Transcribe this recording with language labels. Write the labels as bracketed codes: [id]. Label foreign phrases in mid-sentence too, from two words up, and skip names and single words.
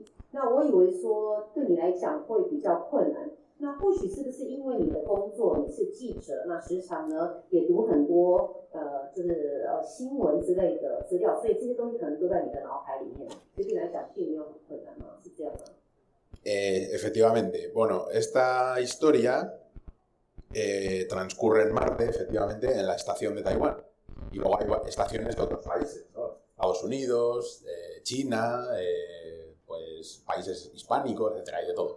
[zh] 那我以为说对你来讲会比较困难。那或许是不是因为你的工作你是记者，那时常呢也读很多就是新闻之类的资料，所以这些东西可能都在你的脑海里面，对你来讲并没有很困难吗？是这样吗 [es] ？Efectivamente. Bueno, esta historia transcurre en Marte, efectivamente, en la estación de Taiwán. Y luego hay estaciones de otros países, ¿no? Estados Unidos, China, pues países hispánicos, etcétera, y de todo.